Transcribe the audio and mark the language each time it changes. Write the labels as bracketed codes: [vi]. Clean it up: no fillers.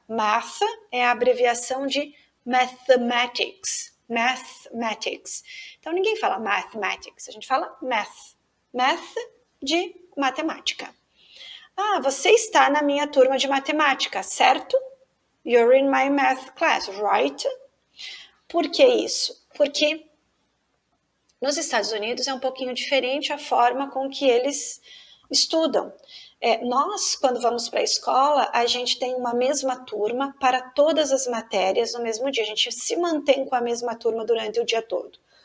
[pt] Math é a abreviação de mathematics. Mathematics. Então, ninguém fala mathematics, a gente fala math. Math de matemática. Você está na minha turma de matemática, certo? [en] You're in my math class, right? [pt] Por que isso? Porque nos Estados Unidos é um pouquinho diferente a forma com que eles estudam. Nós, quando vamos para a escola, a gente tem uma mesma turma para todas as matérias no mesmo dia. A gente se mantém com a mesma turma durante o dia todo.